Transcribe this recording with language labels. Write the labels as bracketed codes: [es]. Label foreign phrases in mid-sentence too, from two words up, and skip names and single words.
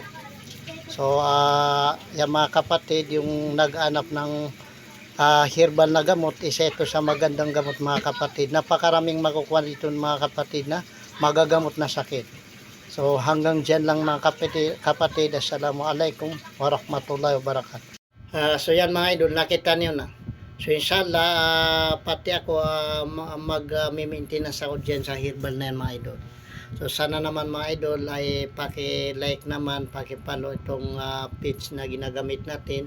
[tl] So yung mga kapatid yung nag-anap ng herbal na gamot, isa ito sa magandang gamot mga kapatid. Napakaraming makukuha dito mga kapatid na magagamot na sakit. So hanggang dyan lang mga kapatid. [ar] السلام عليكم ورحمة الله وبركاته. [tl] So yan mga idol, nakita niyo na. So inshallah pati ako mag-maintenance ako dyan sa herbal na yan mga idol. So sana naman mga idol ay paki-like naman, paki-follow itong page na ginagamit natin.